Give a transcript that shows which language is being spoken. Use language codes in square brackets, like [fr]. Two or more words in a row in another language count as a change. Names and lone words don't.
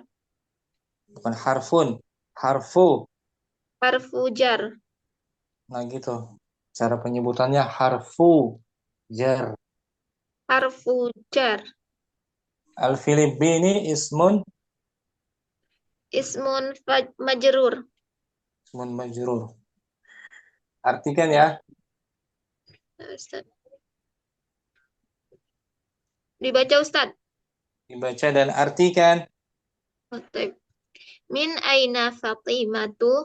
[id] Bukan harfun, harfu. [ar] حرف جر. [id] Nah gitu. Cara penyebutannya [ar] حرف جر. حرف جر. الفلبيني اسم Majrur. اسم مجرور. [id] Artikan ya. Ustaz. Dibaca Ustaz. Dibaca dan artikan. [ar] Oke. من أين فاطمة?